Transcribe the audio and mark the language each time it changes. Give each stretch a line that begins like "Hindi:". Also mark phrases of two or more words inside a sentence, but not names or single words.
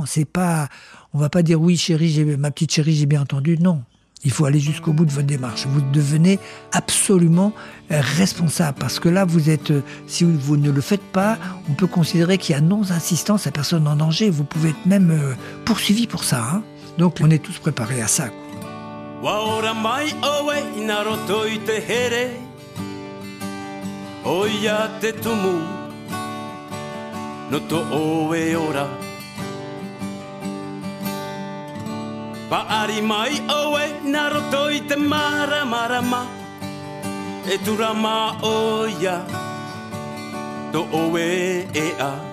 French: On va pas dire oui chérie, ma petite chérie, j'ai bien entendu. Non. Il faut aller jusqu'au bout de votre démarche. Vous devenez absolument responsable, parce que là, si vous ne le faites pas, on peut considérer qu'il y a non-assistance à personne en danger. Vous pouvez être même poursuivi pour ça. Hein. Donc, on est tous préparés à ça.
Tahitian: Waora mai oe inaro toi te here Oia te tumu No to oe ora Paari mai oe inaro toi te marama E turama oia To oe ea